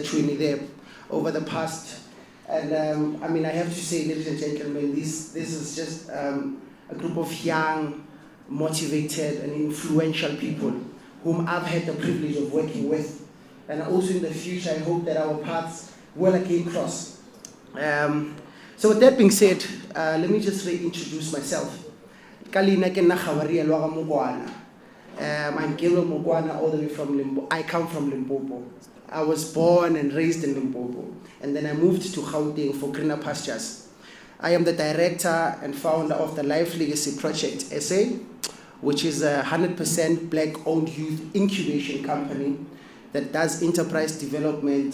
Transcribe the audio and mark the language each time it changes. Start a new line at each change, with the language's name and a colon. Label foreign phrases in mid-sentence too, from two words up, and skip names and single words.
English: Chuni there, over the past. And I have to say, ladies and gentlemen, this is just a group of young, motivated, and influential people whom I've had the privilege of working with. And also in the future, I hope that our paths will again cross. So with that being said, let me just reintroduce myself.
Northern Sotho: Kalina ke nna Khabaria lwa ga Mokwana.
English: I'm Gelo Mokwana, all the way from Limpopo. I come from Limpopo. I was born and raised in Limpopo, and then I moved to Gauteng for greener pastures. I am the director and founder of the Life Legacy Project SA, which is a 100% black-owned youth incubation company that does enterprise development.